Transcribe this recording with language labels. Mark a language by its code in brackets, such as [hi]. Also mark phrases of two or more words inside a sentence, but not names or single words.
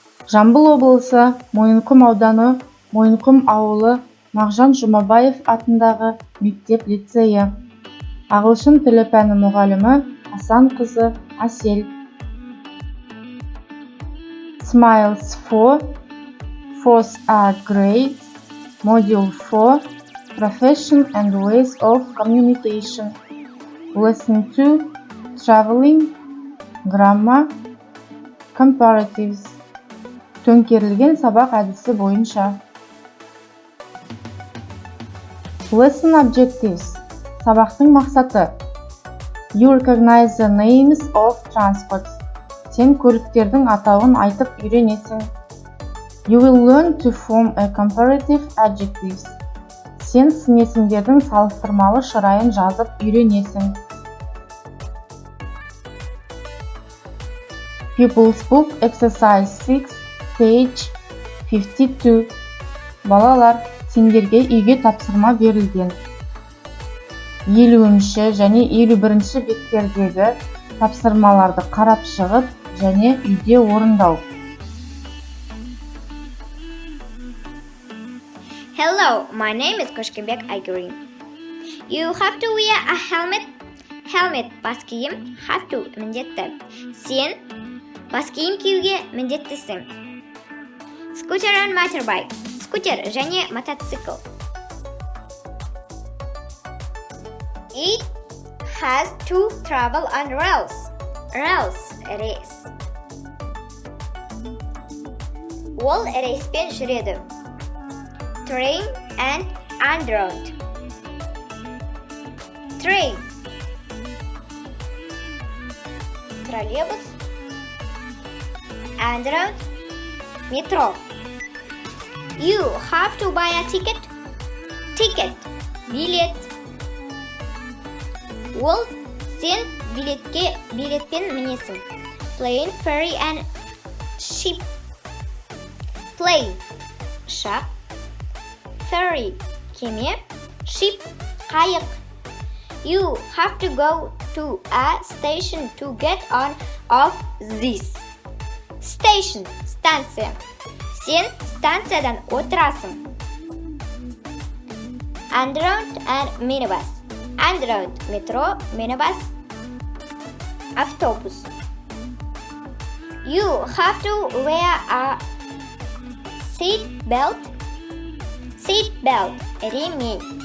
[kk] Жамбыл облысы, Мойынқұм ауданы, Мойынқұм ауылы, Мағжан Жұмабаев атындағы мектеп-лицейі. Ағылшын тілі пәні мұғалімі Асанқызы Әсел. [en] Smiles for, Fours are great. Module 4, Profession and ways of communication. Lesson 2, Traveling, Grammar, Comparatives. [kk] Төңкерілген сабақ әдісі бойынша. [en] Lesson objectives. [kk] Сабақтың мақсаты. [en] You recognize the names of transports. [kk] Сен көліктердің атауын айтып үйренесің. [en] You will learn to form a comparative adjectives. [kk] Сен сын есімдердің салыстырмалы шырайын жазып үйренесің. [en] Pupils Book Exercise 6, Page 52. [kk] Балалар, сендерге үйге тапсырма берілген. 50-ші және 51-ші беттердегі тапсырмаларды қарап шығып және үйде орындау. [en] Hello, my name is Koshkebek Aygurин. You have to wear a helmet. [kk] Helmet бас киім, [en] have to міндетті. [kk] Сен бас киім киюге міндеттісің. [en] Scooter and motorbike. [kk] Скутер және мотоцикл. [en] It has to travel on rails. Rails, [kk] рейс. Ол рейспен жүреді. [en] Train and underground. Train. Троллейбус. Underground. Metro. You have to buy a ticket. Ticket. [kk] Билет. Ол сен билетпен мінесің. [en] Plane, ferry and ship. Plane. [kk] Ұшақ. Ferry, кеме, ship, қайық. [en] You have to go to a station to get on off this. Station, [kk] станция. Сен станциядан отырасың. [en] Underground and minibus. Underground, metro, minibus, автобус. You have to wear a seat belt. Seat belt, [kk] ремень.